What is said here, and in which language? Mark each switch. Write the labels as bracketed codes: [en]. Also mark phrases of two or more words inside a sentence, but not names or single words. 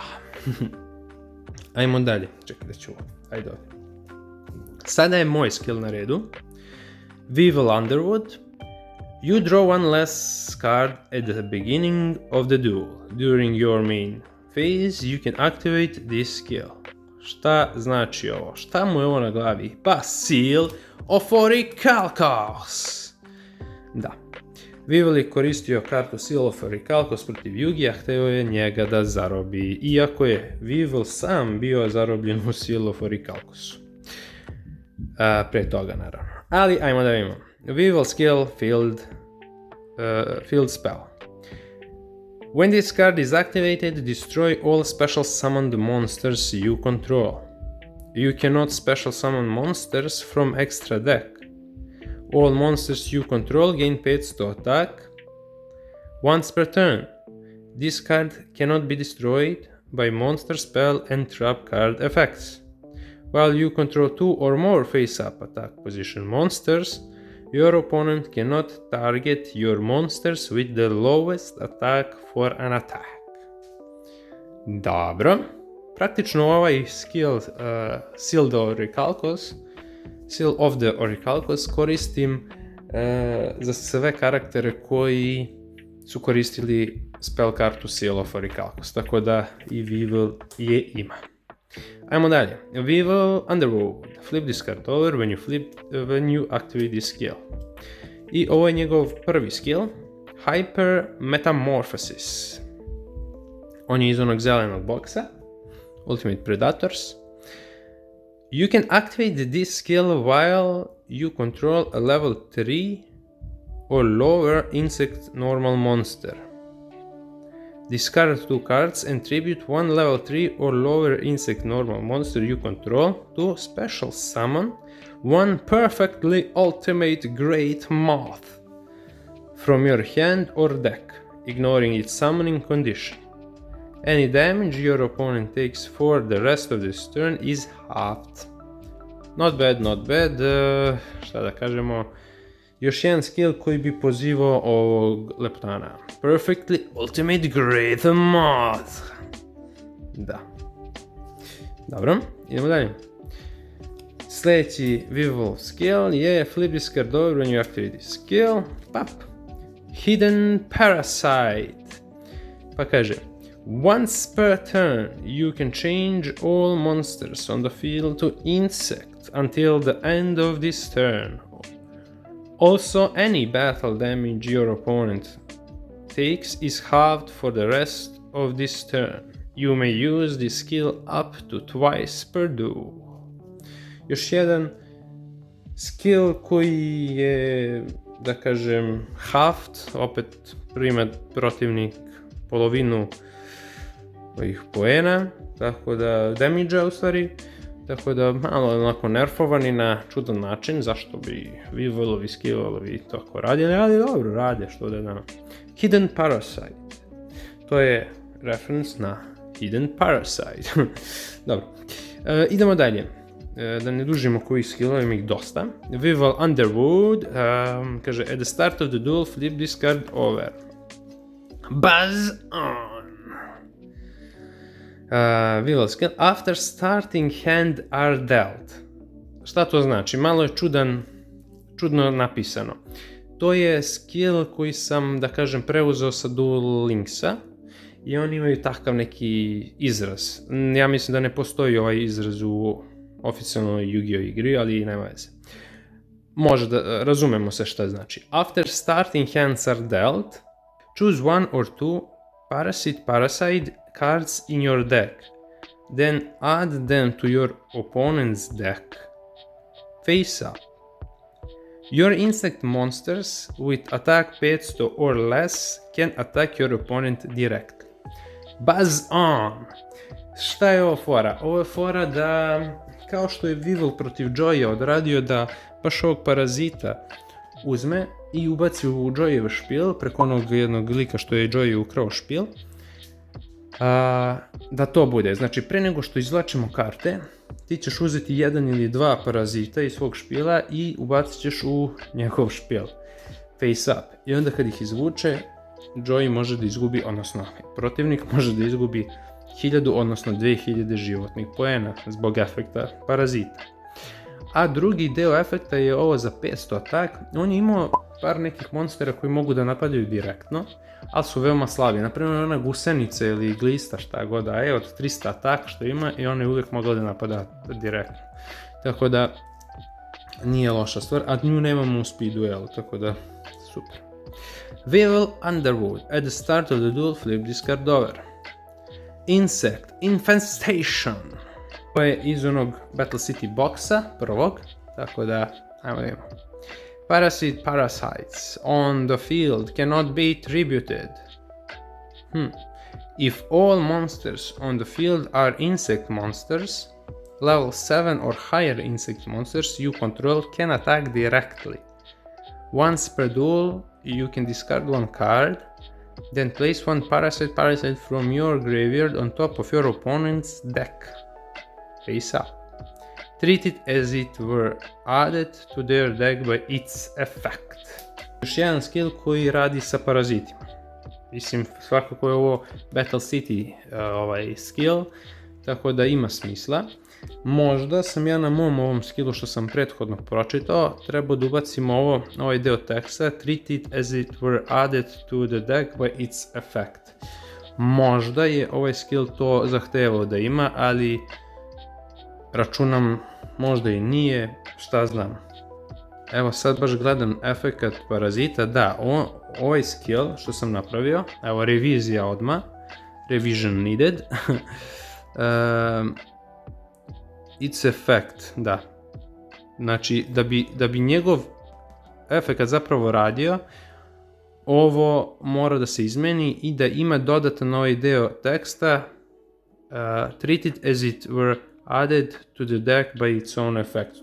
[bs] Ajmo dalje, čekaj da ću ovo, ajde ovdje. Sada je moj skill na redu. Weevil Underwood. [en] You draw one less card at the beginning of the duel. During your main phase, you can activate this skill. [bs] Šta znači ovo? Šta mu je ovo na glavi? Pa Seal of Orichalcos. Da. Weevil je koristio kartu Seal of Orichalcos protiv Yugi, a hteo je njega da zarobi. Iako je Weevil sam bio zarobljen u Seal of Orichalcosu. Pre toga naravno. Ali ajmo da vidimo. [en] Weevil skill field spell. When this card is activated, destroy all special summoned monsters you control. You cannot special summon monsters from extra deck. All monsters you control gain pets to attack once per turn. This card cannot be destroyed by monster spell and trap card effects. While you control two or more face-up attack position monsters, your opponent cannot target your monsters with the lowest attack for an attack. [bs] Dobro. Praktično ovaj skill Seal of the Orichalcos koristim za sve karaktere koji su koristili spell kartu Seal of Orichalcos, tako da i Weevil je ima. Ajmo dalje. Weevil Underwood. [en] Flip this card over when you activate this skill. [bs] I ovo je njegov prvi skill. Hyper Metamorphosis. On je iz onog zelenog boksa. Ultimate Predators. [en] You can activate this skill while you control a level 3 or lower insect normal monster. Discard 2 cards and tribute one level 3 or lower insect normal monster you control to special summon one perfectly ultimate great moth from your hand or deck, ignoring its summoning condition. Any damage your opponent takes for the rest of this turn is halved. Not bad, not bad. [bs] Šta da kažemo? Još jedan skill koji bi pozivao ovog leptana. Perfectly Ultimate Great Moth. Da. Dobro, idemo dalje. Sljedeći Weevil skill je [en] Flip this card over when you activate this skill. [bs] Pap. Hidden Parasite. Pa kaže, [en] once per turn you can change all monsters on the field to insect until the end of this turn. Also, any battle damage your opponent takes is halved for the rest of this turn. You may use this skill up to twice per duel. [bs] Još jedan skill koji je, da kažem, halved, opet prima protivnik polovinu ovih poena, tako da damage-a u stvari, tako da malo onako nerfovani na čudan način, zašto bi Weevilovi skillovi tako radili, ali dobro rade, što da nama. Hidden Parasite, to je reference na Hidden Parasite. Dobro, idemo dalje. Da ne dužimo koji skillovi, ima ih dosta. Weevil Underwood, kaže, [en] at the start of the duel flip this card over. Buzz on. Weevil skill, after starting hand are dealt. [bs] Šta to znači? Malo je čudno napisano. To je skill koji sam, da kažem, preuzeo sa Duel Linksa i oni imaju takav neki izraz. Ja mislim da ne postoji ovaj izraz u oficijalnoj Yu-Gi-Oh igri, ali nema veze. Može da razumemo se šta znači. [en] After starting hands are dealt, choose one or two parasite cards in your deck. Then add them to your opponent's deck. Face up. Your insect monsters with attack 500 or less can attack your opponent directly. Buzz on! [bs] Šta je ovo fora? Ovo je fora da, kao što je Weevil protiv Joya odradio, da baš ovog parazita uzme i ubaci u Joyev špil preko onog jednog lika što je Joy ukrao špil. Da to bude. Znači, pre nego što izvlačimo karte, ti ćeš uzeti jedan ili dva parazita iz svog špila i ubacit ćeš u njegov špil. [en] Face up. [bs] I onda kad ih izvuče, Joy može da izgubi, odnosno protivnik može da izgubi 1000, odnosno 2000 životnih poena zbog efekta parazita. A drugi deo efekta je ovo za 500 atak. On je imao par nekih monstera koji mogu da napadaju direktno, ali su veoma slabi. Naprimjer, ona gusenica ili glista, šta god da je, od 300 ataka što ima, i ona je uvijek mogla da napada direktno. Tako da, nije loša stvar, a nju nemamo u speed duelu, tako da, super. [en] Weevil Underwood, at the start of the duel, flip this card over. Insect Infestation. [bs] Ovo je iz onog Battle City boxa, prvog, tako da, ajmo vidimo. [en] Parasites on the field cannot be tributed. If all monsters on the field are insect monsters, level 7 or higher insect monsters you control can attack directly. Once per duel, you can discard one card, then place one parasite from your graveyard on top of your opponent's deck. Face up. Treat it as it were added to their deck by its effect. [bs] Još jedan skill koji radi sa parazitima. Mislim, svakako je ovo Battle City skill, tako da ima smisla. Možda sam ja na mom ovom skillu što sam prethodno pročitao trebao da ubacim ovaj deo teksta, treat it as it were added to the deck by its effect. Možda je ovaj skill to zahtevao da ima, ali računam možda i nije, šta znam. Evo sad baš gledam efekat parazita, da, ovaj skill što sam napravio, evo revizija odmah, [en] revision needed, its effect, [bs] da. Znači, da bi njegov efekat zapravo radio, ovo mora da se izmeni i da ima dodatan ovaj deo teksta, [en] treat it as it were added to the deck by its own effect.